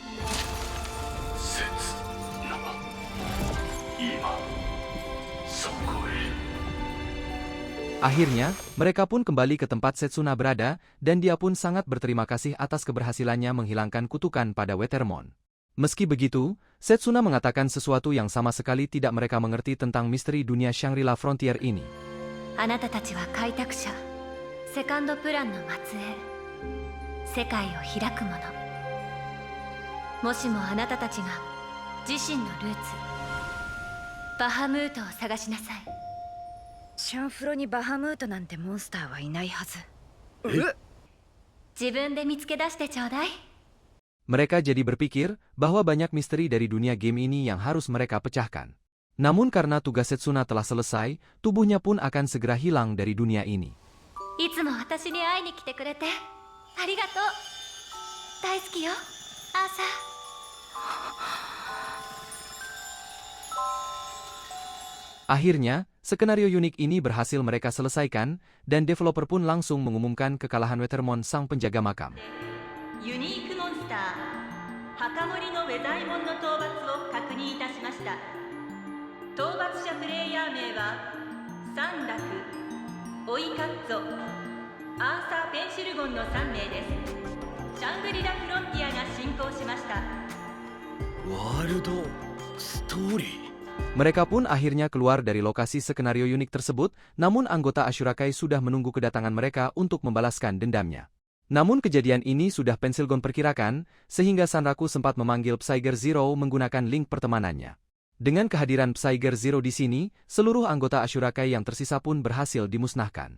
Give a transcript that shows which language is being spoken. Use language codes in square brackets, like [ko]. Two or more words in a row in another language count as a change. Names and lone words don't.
[id] Akhirnya, mereka pun kembali ke tempat Setsuna berada, dan dia pun sangat berterima kasih atas keberhasilannya menghilangkan kutukan pada Wetermon. Meski begitu, Setsuna mengatakan sesuatu yang sama sekali tidak mereka mengerti tentang misteri dunia Shangri-La Frontier ini. [ja] あなたたちは開拓者セカンドプランの末裔世界を開くもの。もしもあなたたちが自身のルーツバハムートを探しなさい。シャンフロにバハムートなんてモンスターはいないはず。自分で見つけ出してちょうだい。 [id] Mereka jadi berpikir bahwa banyak misteri dari dunia game ini yang harus mereka pecahkan. Namun karena tugas Setsuna telah selesai, tubuhnya pun akan segera hilang dari dunia ini. [ja] いつも私に会いに来てくれてありがとう。大好きよ、アーサー。 [id] Akhirnya, skenario unik ini berhasil mereka selesaikan, dan developer pun langsung mengumumkan kekalahan Weathermon sang penjaga makam. [ja] ユニークモンスター墓守のウェザイモンの討伐を確認いたしました。討伐者プレイヤー名はサンラク、オイカッツォ、アーサー・ペンシルゴンの3名です。シャングリラ・フロンティアが進行しました。ワールドストーリー。 [id] Mereka pun akhirnya keluar dari lokasi skenario unik tersebut, namun anggota Ashurakai sudah menunggu kedatangan mereka untuk membalaskan dendamnya. Namun kejadian ini sudah Pensilgon perkirakan, sehingga Sanraku sempat memanggil Psyger Zero menggunakan link pertemanannya. Dengan kehadiran Psyger Zero di sini, seluruh anggota Ashurakai yang tersisa pun berhasil dimusnahkan.